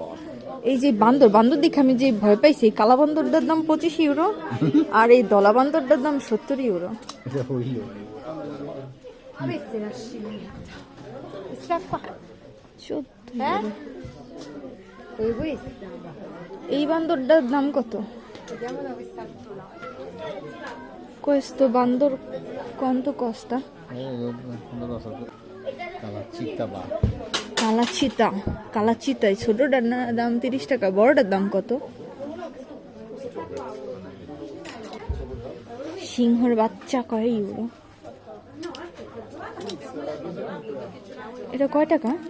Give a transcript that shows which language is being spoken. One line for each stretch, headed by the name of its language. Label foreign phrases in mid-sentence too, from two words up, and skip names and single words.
Bangla: এই যে বান্দর দেখে আমি যে ভয় পাইছি, কালা বান্দরটার দাম 25 ইউরো আর এই দলা বান্দরটার দাম 70 ইউরো। এটা হইল এই বান্দরটার দাম কত?
Italian: Questo bandor quanto costa?
Bangla: কালাচিতা এই ছোটটার দাম 30 টাকা, বড়টার দাম কত? সিংহর বাচ্চা কয় ইউরো? এটা কয় টাকা?